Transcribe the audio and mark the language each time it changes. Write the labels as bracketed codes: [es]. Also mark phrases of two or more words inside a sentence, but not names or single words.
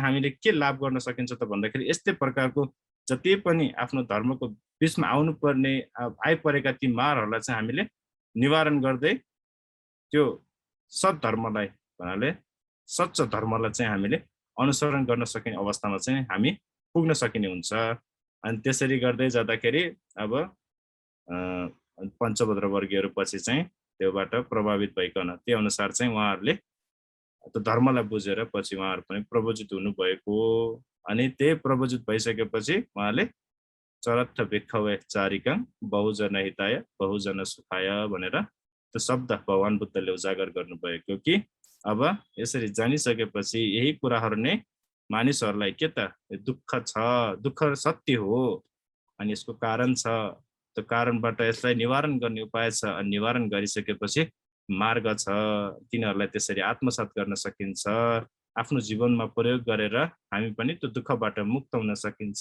[ne] हामीले के लाभ गर्न सकिन्छ त भन्दाखेरि यस्तै प्रकारको जति पनि आफ्नो धर्मको बीचमा आउनुपर्ने आइपरेका ती मारहरूलाई चाहिँ हामीले निवारण गर्दै त्यो सत धर्मलाई भन्नाले सच्चा धर्मलाई चाहिँ हामीले अनुसरण गर्न सकिने अवस्थामा चाहिँ हामी पुग्न सकिने हुन्छ अनि त्यसरी गर्दै जाँदाखेरि अब पञ्चभद्र वर्गीयहरू पछि चाहिँ त्योबाट प्रभावित भइकन त्यही अनुसार चाहिँ उहाँहरूले त्यो धर्मलाई बुझेर पछि उहाँहरू पनि प्रवजित हुनुभएको अनि त्यही प्रवजित भइसकेपछि उहाँले [pi] चरत्थ भिक्खवे चारिकं बहुजन हिताय बहुजन सुखाय [ne] भनेर त्यो शब्द भगवान बुद्धले उजागर गर्नुभएको कि अब यसरी जानिसकेपछि यही कुराहरू नै मानिसहरूलाई के त दुःख छ दुःख सत्य हो अनि यसको कारण छ त्यो कारणबाट यसलाई निवारण गर्ने उपाय छ अनि निवारण गरिसकेपछि मार्ग छ तिनीहरूलाई त्यसरी आत्मसात गर्न सकिन्छ आफ्नो जीवनमा प्रयोग गरेर हामी पनि त्यो दुःखबाट मुक्त हुन सकिन्छ